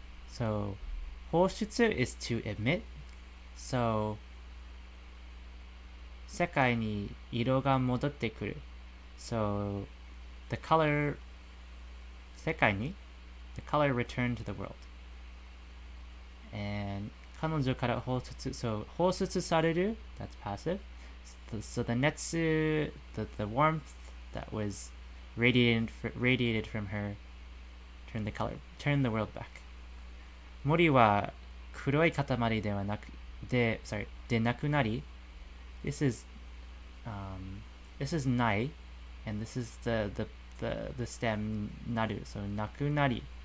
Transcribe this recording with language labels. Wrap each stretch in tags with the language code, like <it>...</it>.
<en>So, 放出 is to emit. So,</en> <ja>世界に色が戻ってくる。</ja> <en>So, the color</en> <ja>世界に</ja> <en>the color returned to the world. And</en> <ja>彼女から放出</ja> <en>so</en> <ja>放出される</ja> <en>that's passive. So the netsu, the warmth that was radiated from her turned the world back.</en> <ja>森は黒い塊ではなくでなくなり</ja> <en>this is ない and this is the stem なる so なくなり</en>